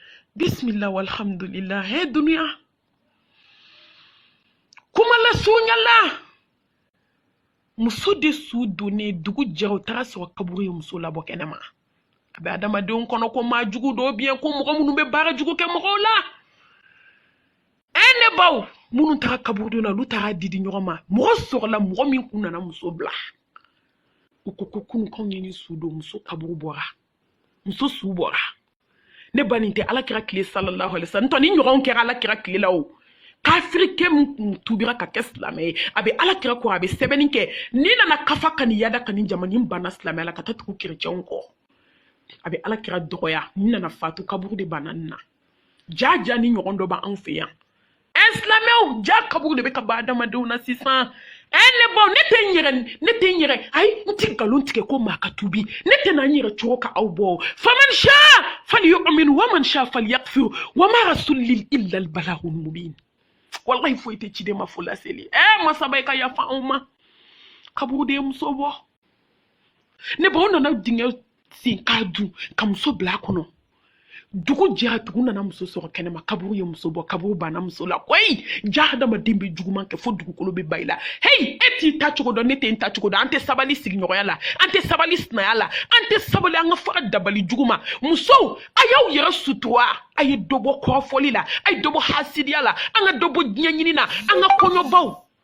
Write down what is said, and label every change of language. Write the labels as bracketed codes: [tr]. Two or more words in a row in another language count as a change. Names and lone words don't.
[ar] بسم الله والحمد لله [bm] he dunia kuma la sunyala muso de su donné dugu jɛra u taara sɔrɔ kaburu ye muso labɔ kɛnɛma a bɛ adamadenw kɔnɔ ko maa jugu dɔ bien ko mɔgɔ minnu bɛ baara jugu kɛ mɔgɔw la ne baw minnu taara kaburu la olu taara didi ɲɔgɔn ma mɔgɔ sɔrɔla mɔgɔ min kun nana muso bila u ko kunu k'anw ye ni su don muso kaburu bɔra muso su bɔra ne ba nin tɛ alakira tile [ar] صلى الله عليه وسلم [bm] ntɔ ni ɲɔgɔn kɛra alakira tile la o kafirikɛ min tubira ka kɛ silamɛ ye a bɛ alakira kɔ a bɛ sɛbɛnni kɛ ni nana kafa ka ni yada ka ni jamana ni banna silamɛya la ka taa tugu kerecɛnw kɔ a bɛ alakira dɔgɔya ni nana fatu kaburu de banna nin na ja ni ɲɔgɔn dɔ b'an fɛ yan silamɛw ja kaburu de bɛ ka ba adamadenw na sisan ne baw ne tɛ n yɛrɛ ayi n tɛ nkalon tigɛ ko maa ka tubi ne tɛ na n yɛrɛ cogo ka aw bɔ [ar] فمن شاء فليؤمن ومن شاء فليكفر وما على الرسول إلا البلاغ المبين [bm] wallahi foyi tɛ ciden ma fo laseli masaba i ka yafa anw ma kaburu de ye muso bɔ ne baw nana dingɛ sen k'a dun ka muso bila a kɔnɔ dugu jɛra dugu nana muso sɔrɔ kɛnɛma kaburu ye muso bɔ kaburu banna muso la koyi ja hadamaden bɛ juguman kɛ fo dugukolo bɛ ba i la hey e t'i ta cogo dɔn ne tɛ n ta cogo dɔn an tɛ sabali sigiɲɔgɔnya la an tɛ sabali sinaya la an tɛ sabali an ka faga dabali jugu ma musow a y'aw yɛrɛ sutura a ye dɔ bɔ kɔrɔfɔli la a ye dɔ bɔ hasidiya la an ka dɔ bɔ diɲɛ ɲini na an ka kɔɲɔbaw